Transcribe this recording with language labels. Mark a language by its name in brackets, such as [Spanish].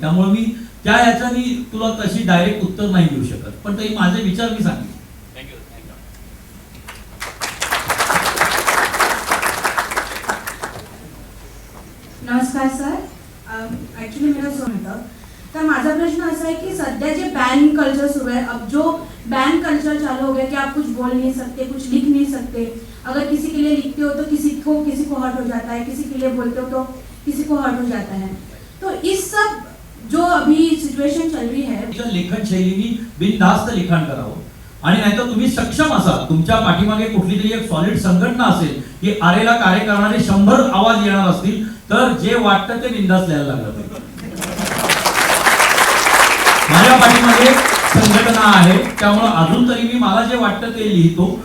[Marathi] त्यामुळे मी त्या याच्यानी तुला तशी डायरेक्ट उत्तर नाही देऊ शकत, पण तरी माझे विचार मी सांगितले. नमस्कार सर, ॲक्च्युली मेरा सोन होतं. तर माझा प्रश्न असा [Hindi] है कि सध्या जे बैन कल्चर शुरू है, अब जो बैन कल्चर चालू हो गया कि आप कुछ बोल नहीं सकते, कुछ लिख नहीं सकते, अगर किसी के लिए लिखते हो तो किसी को हर्ट हो जाता है, किसी के लिए बोलते हो तो किसी को हर्ट हो जाता है. तो इस सब जो अभी सिच्युएशन चल रही है, [Marathi] लेखन शैलीनी बिनधास्त लिखाण करावं. आणि नाहीतर तुम्ही सक्षम असाल, तुमच्या पाठीमागे कुठली तरी एक सॉलिड संघटना असेल की आरेला कार्य करणारे 100 आवाज येणार असतील, तर जे वाटतं ते बिनधास्त लिहायला लागलं पाहिजे. माझ्या पाठीमागे संघटना आहे, त्यामुळे अजून तरी मी मला जे वाटतं ते लिहितो.